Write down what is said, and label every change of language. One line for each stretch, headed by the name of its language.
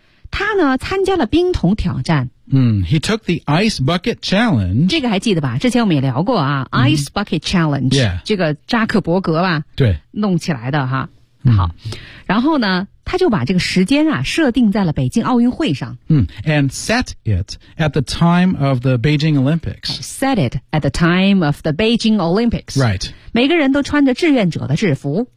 Chinese: 他呢，参加了冰桶挑战。
English: He took the ice bucket challenge.
Chinese: 这个还记得吧？之前我们也聊过啊、ice bucket challenge.
English: Yeah.
Chinese: 这个扎克伯格吧。对。弄起来的哈。好，然后呢，他就把这个时间啊设定在了北京奥运会上。
English: And set it at the time of the Beijing Olympics. Set it at the time of the Beijing Olympics. Right.
Chinese: 每个人都穿着志愿者的制服。